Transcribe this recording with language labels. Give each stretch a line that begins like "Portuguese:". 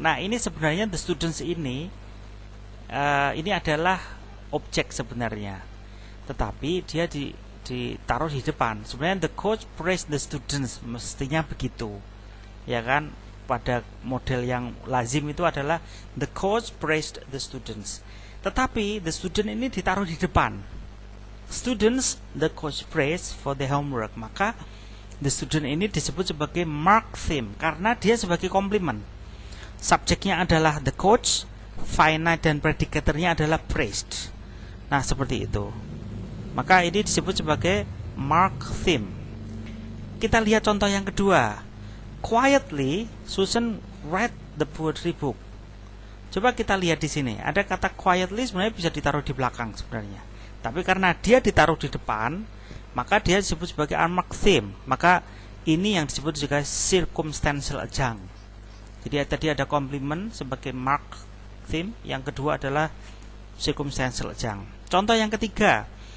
Indonesian: Nah, ini sebenarnya
English: the students
Indonesian: ini adalah objek sebenarnya, tetapi dia ditaruh di depan. Sebenarnya
English: the coach praised the students,
Indonesian: mestinya begitu, ya kan? Pada model yang lazim itu adalah
English: the coach praised the students,
Indonesian: tetapi
English: the student
Indonesian: ini ditaruh di depan.
English: Students, the coach praised for the homework.
Indonesian: Maka
English: the student
Indonesian: ini disebut sebagai marked theme karena dia sebagai komplement. Subjeknya adalah
English: the coach,
Indonesian: finite dan predikatornya adalah praised. Nah, seperti itu. Maka ini disebut sebagai marked theme. Kita lihat contoh yang kedua.
English: Quietly, Susan read the poetry book.
Indonesian: Coba kita lihat di sini. Ada kata quietly sebenarnya bisa ditaruh di belakang sebenarnya. Tapi karena dia ditaruh di depan, maka dia disebut sebagai unmarked theme. Maka ini yang disebut sebagai circumstantial adjunct. Jadi tadi ada complement sebagai marked theme. Yang kedua adalah circumstantial adjunct. Contoh yang ketiga.